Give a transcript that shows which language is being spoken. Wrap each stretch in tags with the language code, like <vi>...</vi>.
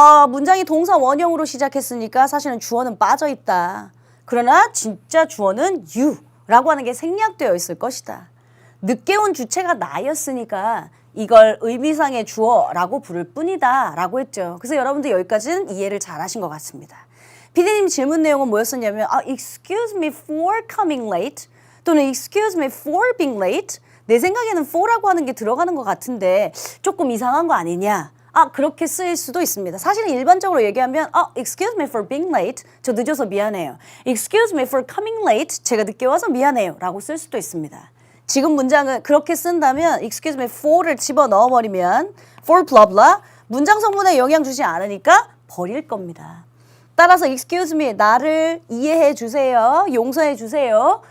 <ko>문장이 동사 원형으로 시작했으니까 사실은 주어는 빠져있다. 그러나 진짜 주어는 you 라고 하는 게 생략되어 있을 것이다. 늦게 온 주체가 나였으니까 이걸 의미상의 주어라고 부를 뿐이다 라고 했죠. 그래서 여러분들 여기까지는 이해를 잘 하신 것 같습니다. 피디님 질문 내용은 뭐였었냐면 excuse me for coming late 또는 excuse me for being late. 내 생각에는 for라고 하는 게 들어가는 것 같은데 조금 이상한 거 아니냐. 그렇게 쓰일 수도 있습니다. 사실은 일반적으로 얘기하면 excuse me for being late. 저 늦어서 미안해요.</ko> <en>excuse me for coming late.</en> <ko>제가 늦게 와서 미안해요. 라고 쓸 수도 있습니다. 지금 문장을 그렇게 쓴다면 excuse me for를 집어넣어 버리면 for blah blah 문장 성분에 영향 주지 않으니까 버릴 겁니다. 따라서 excuse me 나를 이해해 주세요. 용서해 주세요.</ko>